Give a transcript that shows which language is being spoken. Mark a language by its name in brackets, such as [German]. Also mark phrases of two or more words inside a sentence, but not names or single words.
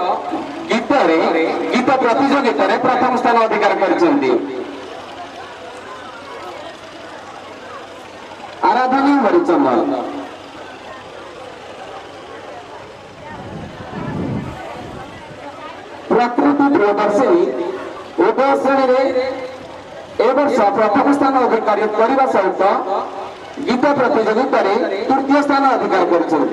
[Odia] ଗୀତ ପ୍ରତିଯୋଗିତା ପ୍ରଥମ ସ୍ଥାନ ଅଧିକାର କର। आराधना हरिचंदन प्रकृति प्रियदर्शिनी ଉଭୟ ଶ୍ରେଣୀରେ ଏ ବର୍ଷ ପ୍ରଥମ ସ୍ଥାନ ଅଧିକାର କରିବା ସହିତ ଗୀତ ପ୍ରତିଯୋଗିତାରେ ତୃତୀୟ ସ୍ଥାନ ଅଧିକାର କରିଛନ୍ତି।